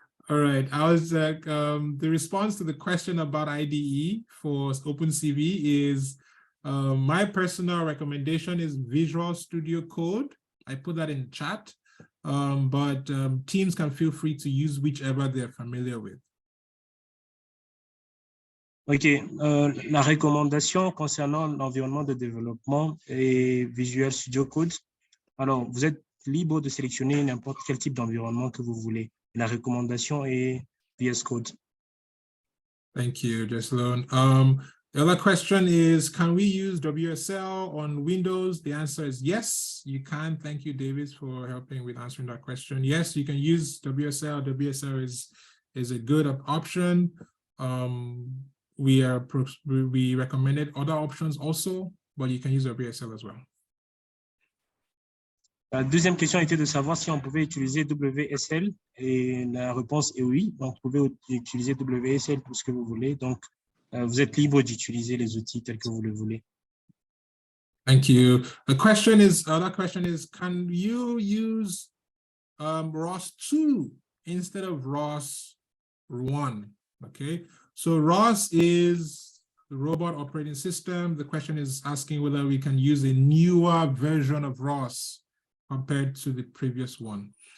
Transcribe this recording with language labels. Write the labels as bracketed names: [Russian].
[English] All right, I was the response to the question about IDE for OpenCV is my personal recommendation is Visual Studio Code. I put that in chat, but teams can feel free to use whichever they're familiar with. [French] Ok, la recommandation concernant l'environnement de développement est Visual Studio Code. Alors, vous êtes libre de sélectionner n'importe quel type d'environnement que vous voulez. La recommandation est VS Code. [English] Thank you, Jessalyn. The other question is, can we use WSL on Windows? The answer is yes, you can. Thank you, David, for helping with answering that question. Yes, you can use WSL. WSL is a good option. We recommended other options also, but you can use WSL as well. [French] La deuxième question était de savoir si on pouvait utiliser WSL et la réponse est oui. Donc, vous pouvez utiliser WSL pour ce que vous voulez. Donc, vous êtes libre d'utiliser les outils tels que vous le voulez. [English] Thank you. Other question is, can you use ROS 2 instead of ROS 1? Okay, so ROS is the robot operating system. The question is asking whether we can use a newer version of ROS compared to the previous one.